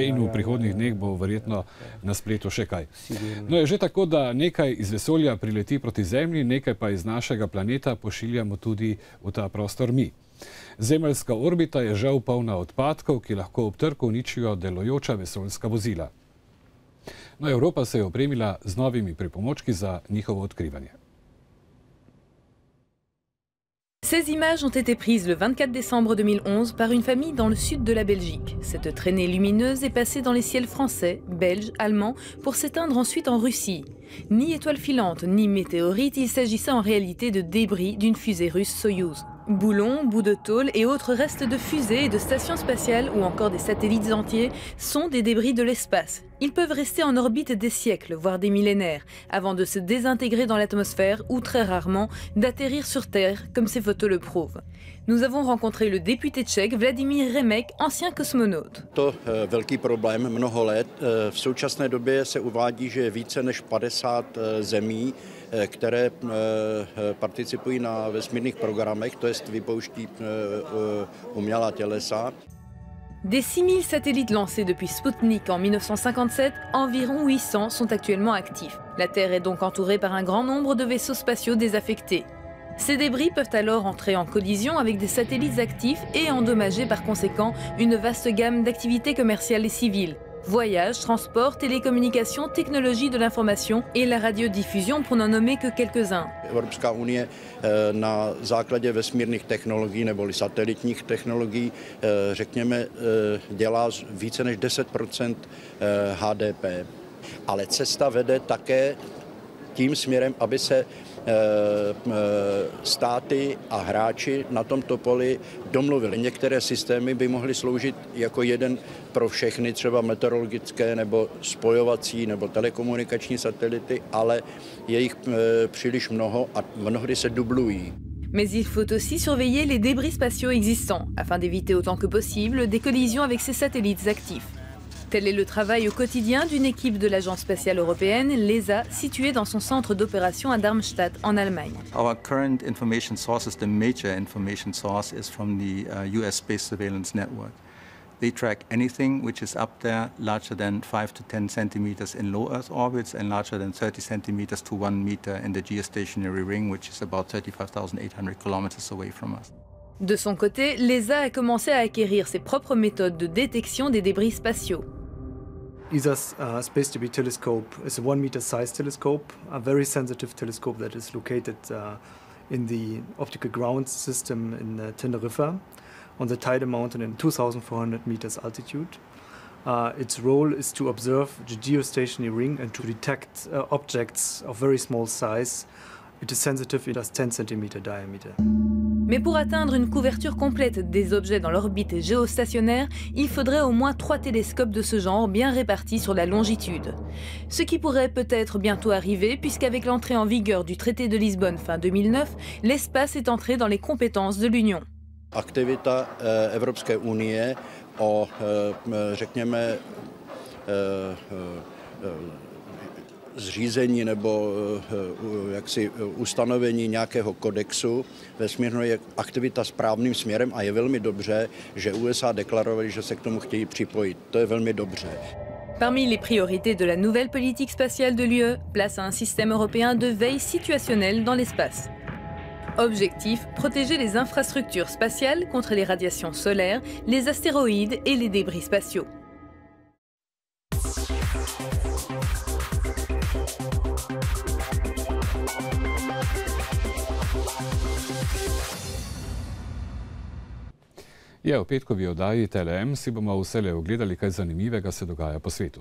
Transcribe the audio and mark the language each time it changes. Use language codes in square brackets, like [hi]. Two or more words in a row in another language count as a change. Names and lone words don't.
[sl] je in v prihodnjih dneh bo verjetno na spletu še kaj. No, je že tako, da nekaj iz vesolja prileti proti Zemlji, nekaj pa iz našega planeta pošiljamo tudi v ta prostor mi. Zemeljska orbita je žal polna odpadkov, ki lahko ob trku uničijo delujoča vesoljska vozila. No, Evropa se je opremila z novimi pripomočki za njihovo odkrivanje. [fr] Ces images ont été prises le 24 décembre 2011 par une famille dans le sud de la Belgique. Cette traînée lumineuse est passée dans les ciels français, belges, allemands pour s'éteindre ensuite en Russie. Ni étoile filante, ni météorite, il s'agissait en réalité de débris d'une fusée russe Soyouz. Boulons, bouts de tôle et autres restes de fusées et de stations spatiales ou encore des satellites entiers sont des débris de l'espace. Ils peuvent rester en orbite des siècles, voire des millénaires, avant de se désintégrer dans l'atmosphère ou très rarement d'atterrir sur Terre, comme ces photos le prouvent. Nous avons rencontré le député tchèque Vladimír Remek, ancien cosmonaute. [cs] To velký problém mnoho let. V současné době se uvádí, že je více než 50 zemí, které participují na vesmírných programech, to jest vypouští umělá tělesa. [fr] Des 6000 satellites lancés depuis Sputnik en 1957, environ 800 sont actuellement actifs. La Terre est donc entourée par un grand nombre de vaisseaux spatiaux désaffectés. Ces débris peuvent alors entrer en collision avec des satellites actifs et endommager par conséquent une vaste gamme d'activités commerciales et civiles. Voyages, transport, télécommunications, technologie de l'information et la radiodiffusion pour n'en nommer que quelques-uns. [cs] Evropská unie na základě vesmírných technologií neboli satelitních technologií, řekněme, dělá více než 10% HDP. Ale cesta vede také tím směrem, aby se státy a hráči na tomto poli domluvili. Některé systémy by mohly sloužit jako jeden pro všechny, třeba meteorologické nebo spojovací nebo telekomunikační satelity, ale je jich příliš mnoho a mnohdy se dublují. [fr] Mais il faut aussi surveiller les débris spatiaux existants, afin d'éviter autant que possible des collisions avec ces satellites actifs. Tel est le travail au quotidien d'une équipe de l'Agence spatiale européenne, l'ESA, située dans son centre d'opération à Darmstadt, en Allemagne. [en] Our current information source, the major information source, is from the US Space Surveillance Network. They track anything which is up there larger than 5 to 10 centimeters in low Earth orbits and larger than 30 centimeters to 1 meter in the geostationary ring, which is about 35,800 kilometers away from us. [fr] De son côté, l'ESA a commencé à acquérir ses propres méthodes de détection des débris spatiaux. [en] ESA's Space Debris Telescope is a 1 meter size telescope, a very sensitive telescope that is located in the optical ground system in Tenerife on the Teide Mountain in 2,400 meters altitude. Its role is to observe the geostationary ring and to detect objects of very small size. It is sensitive, it has 10 cm diameter. [fr] Mais pour atteindre une couverture complète des objets dans l'orbite géostationnaire, il faudrait au moins 3 télescopes de ce genre bien répartis sur la longitude. Ce qui pourrait peut-être bientôt arriver, puisqu'avec l'entrée en vigueur du traité de Lisbonne fin 2009, l'espace est entré dans les compétences de l'Union. [cs] Aktivita Evropské unie řekněme, zřízení nebo jaksi ustanovení nějakého kodexu vesmírného je aktivita správným směrem a je velmi dobře, že USA deklarovali, že se k tomu chtějí připojit. To je velmi dobře. [fr] Parmi les priorités de la nouvelle politique spatiale de l'UE, place à un système européen de veille situationnelle dans l'espace. Objectif, protéger les infrastructures spatiales contre les radiations solaires, les astéroïdes et les débris spatiaux. [sl] V petkovi oddaji TLM si bomo vselej ogledali, kaj zanimivega se dogaja po svetu.